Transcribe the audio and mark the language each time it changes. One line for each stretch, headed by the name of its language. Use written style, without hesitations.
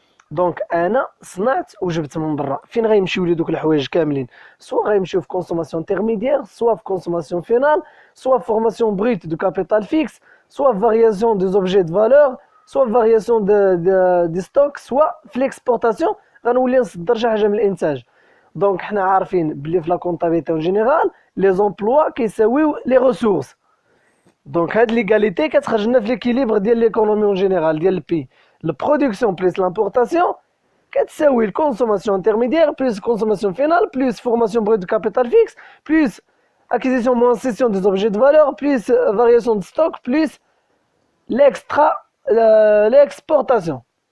Arabic: دونك انا صنعت وجبت من برا، فين غيمشيو لي دوك الحوايج كاملين؟ سوا غيمشيو في كونسوماسيون انترميديير، سوا في كونسوماسيون فينال، سوا في فورماسيون بريت دو كابيتال فيكس، سوا في فارياسيون دي زوبجي دو فالور، سوا في فارياسيون دي ستوك، سوا في ليكسبورطاسيون غنولي نصدر شي حاجه من الانتاج. دونك حنا عارفين بلي في لا كونطابيلتي اون جينيرال
French: les emplois
Arabic: كيساويو
French: les ressources. Donc
Arabic: هاد
French: l'égalité
Arabic: كتخرجنا في
French: l'équilibre ديال l'économie en général
Arabic: ديال البي.
French: La production plus l'importation
Arabic: كتساوي
French: la consommation intermédiaire plus consommation finale plus formation brute de capital fixe plus acquisition moins cession des objets de valeur plus variation de stock plus l'exportation.